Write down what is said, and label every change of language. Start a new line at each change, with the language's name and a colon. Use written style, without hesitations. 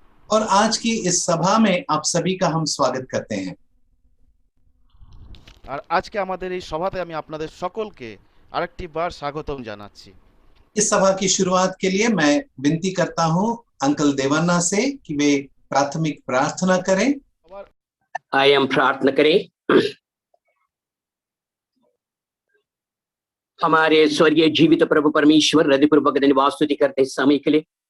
Hindi: और आज की इस सभा में आप सभी का हम स्वागत करते हैं।
Bangla: আর আজকে আমাদের এই সভাতে আমি আপনাদের সকলকে আরেকটি বার স্বাগতম জানাচ্ছি।
Hindi: इस सभा की शुरुआत के लिए मैं विनती करता हूं अंकल देवान्ना से कि वे प्राथमिक प्रार्थना करें। आइए हम प्रार्थना करें। हमारे स्वर्गीय जीवित प्रभु परमेश्वर, हृदयपूर्वक धन्यवाद स्तुति करते इस समय के लिए।